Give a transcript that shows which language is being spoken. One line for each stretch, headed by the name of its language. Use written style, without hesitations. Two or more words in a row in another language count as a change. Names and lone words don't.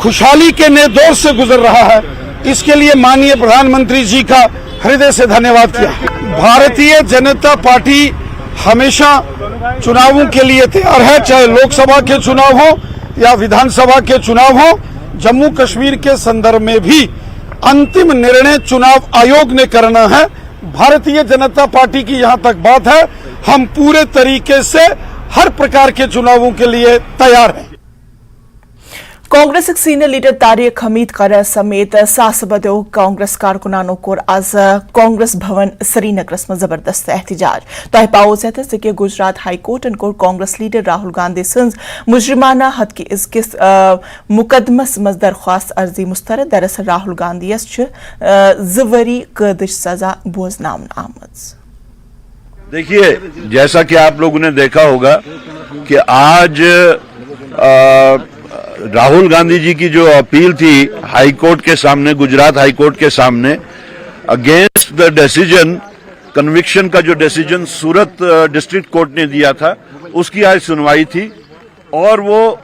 Hindi: खुशहाली के नए दौर से गुज़र रहा है इस के लिए माननीय प्रधान मंत्री जी का हृदय से धन्यवाद किया भारतीय जनता पार्टी हमेशा चुनावों के लिए तैयार है चाहे लोक सभा के चुनाव हो या विधान सभा के चुनाव हो जम्मू कश्मीर के संदर्भ में भी अंतिम निर्णय चुनाव आयोग ने करना है भारतीय जनता पार्टी की यहाँ तक बात है हम पूरे तरीके से हर प्रकार के चुनावों के लिए तैयार हैं
Kashmiri: کانگریس
English: senior leader
Kashmiri: طارق حمید قرار سمیت ساس بدو کانگریس کارکنانوں کور آز کانگریس بھون سری نگرس میں زبردست احتجاج تہ پاؤ ست کہ گجرات ہائی کورٹن کور کانگریس لیڈر راہل گاندھی سنز مجرمانہ حد کہ کس مقدمس مز درخواست عرضی مسترد دراصل راہل گاندھی 2 ؤری قیدٕچ سزا بوزناونہٕ آمٕژ
Hindi: देखिए, जैसा कि आप लोगों ने देखा होगा कि आज राहुल गांधी जी की जो अपील थी
English: High Court
Hindi: के सामने, गुजरात
English: High Court
Hindi: के सामने,
English: against the decision,
Hindi: कन्विक्शन का जो डिसीजन सूरत
English: District Court
Hindi: ने दिया था, उसकी आज सुनवाई थी और वो